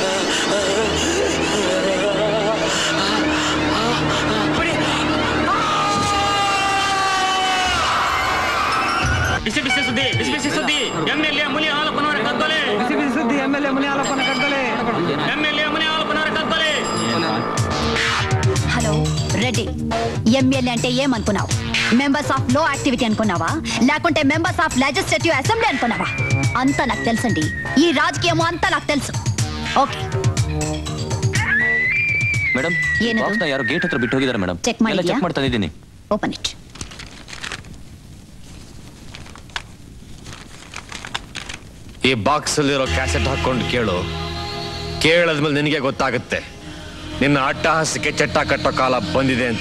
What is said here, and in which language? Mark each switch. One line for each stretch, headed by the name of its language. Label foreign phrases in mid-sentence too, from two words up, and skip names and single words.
Kannada: ಬಿಸಿ ಬಿಸಿ ಸುದ್ದಿ, ಬಿಸಿ ಬಿಸಿ ಸುದ್ದಿ. MLA ಮುನಿ ಹಾಲಪ್ಪನವರ ಕತ್ತಲೆ. ಬಿಸಿ ಬಿಸಿ ಸುದ್ದಿ. MLA ಮುನಿ ಹಾಲಪ್ಪನ ಕತ್ತಲೆ. MLA ముని ಹಾಲಪ್ಪನವರ కత్తలే.
Telugu: హలో రెడ్డి, MLA అంటే ఏమనుకున్నావు?
English: members of low activity
Telugu: అనుకున్నావా, లేకుంటే
English: members of legislative assembly
Telugu: అనుకున్నావా? అంతా నాకు తెలుసండి. ఈ రాజకీయము అంతా నాకు తెలుసు. ఓకే
Kannada: ಮೇಡಮ್, ಬಾಕ್ಸ್ನ ಯಾರೋ ಗೇಟ್ ಹತ್ರ ಬಿಟ್ಟು ಹೋಗಿದ್ದಾರೆ ಮೇಡಮ್. ಚೆಕ್ ಮಾಡಿ, ಚೆಕ್ ಮಾಡ್ತಾ ಇದ್ದೀನಿ.
English: open it.
Kannada: ಈ ಬಾಕ್ಸ್ ಅಲ್ಲಿರೋ ಕ್ಯಾಸೆಟ್ ಹಾಕೊಂಡು ಕೇಳು. ಕೇಳದ್ಮೇಲೆ ನಿನಗೆ ಗೊತ್ತಾಗುತ್ತೆ ನಿನ್ನ ಅಟ್ಟಹಾಸಕ್ಕೆ ಚಟ್ಟ ಕಟ್ಟೋ ಕಾಲ ಬಂದಿದೆ ಅಂತ.